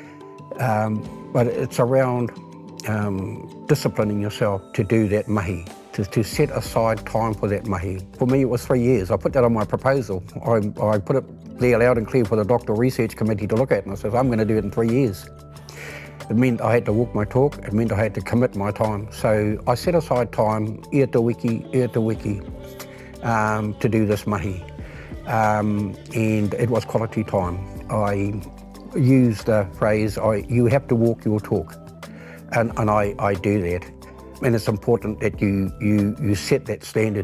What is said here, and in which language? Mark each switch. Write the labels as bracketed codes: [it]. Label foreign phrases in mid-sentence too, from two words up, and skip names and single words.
[en] But it's around disciplining yourself to do that mahi, to set aside time for that mahi. For me, it was 3 years. I put that on my proposal. I put it there loud and clear for the doctoral research committee to look at, and I said, I'm going to do it in 3 years. It meant I had to walk my talk. It meant I had to commit my time. So I set aside time, [mi] ia te wiki, [en] to do this mahi. And it was quality time. I used the phrase, you have to walk your talk. And I do that. And it's important that you set that standard.